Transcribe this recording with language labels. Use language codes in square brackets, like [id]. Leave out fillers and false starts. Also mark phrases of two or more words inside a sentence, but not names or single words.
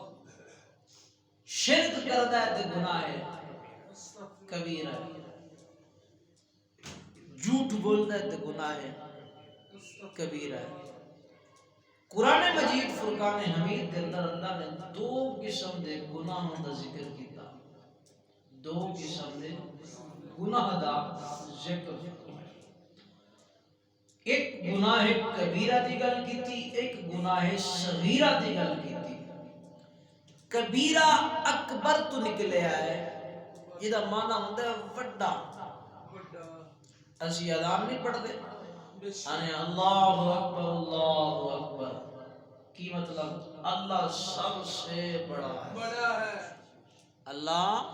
[ur] شرک کرتا ہے تو گناہ کبیرہ ہے جھوٹ بولتا ہے تو گناہ کبیرہ ہے قرآن مجید فرقان حمید کے اندر اللہ نے [pa] دو قسم دے گناہوں کا ذکر کیتا دو قسم دے گناہ دا ذکر ایک گناہ کبیرہ دی گل کیتی ایک گناہ صغیرہ دی گل کیتی کبیرہ اکبر تو نکلے آئے یہ دا معنی ہوتا ہے وڈا اسی اذان نہیں پڑھتے انے [ar] اللہ اکبر [pa] کی [ur] مطلب اللہ سب سے بڑا ہے [pa] اللہ